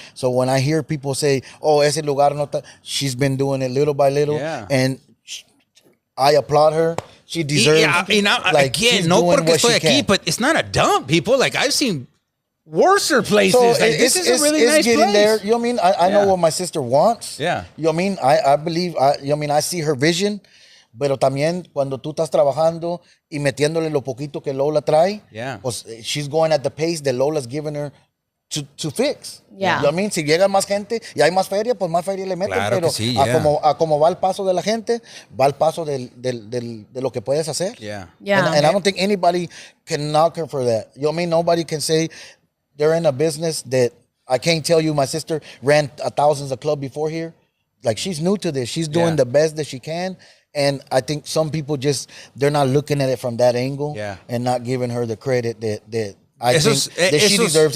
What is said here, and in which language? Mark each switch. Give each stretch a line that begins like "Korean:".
English: So when I hear people say, "Oh,
Spanish: ese lugar no está,"
English: she's been doing it little by little, and I applaud her. She deserves. Again,
Spanish: no porque estoy aquí,
English: but it's not a dump, people. Like I've seen worser places. So like, this is a really nice getting place. there. You know what I mean? I know what my sister wants. Yeah. You know what I mean? I believe. I see her vision.
Spanish: Pero también cuando tú estás trabajando y metiéndole lo poquito que Lola trae, pues
English: she's going at the pace that Lola's giving her to fix. Yeah. You know what I mean?
Spanish: Si llega más gente y hay más feria, pues más feria le meten. Claro pero que sí, a como va el paso de la gente, va el paso de lo que puedes hacer.
English: Yeah. And I don't think anybody can knock her for that. You know what I mean? Nobody can say they're in a business that I can't tell you my sister ran thousands of clubs before here. Like she's new to this. She's doing the best that she can. And I think some people they're not looking at it from that angle and not giving her the credit that I think she deserves.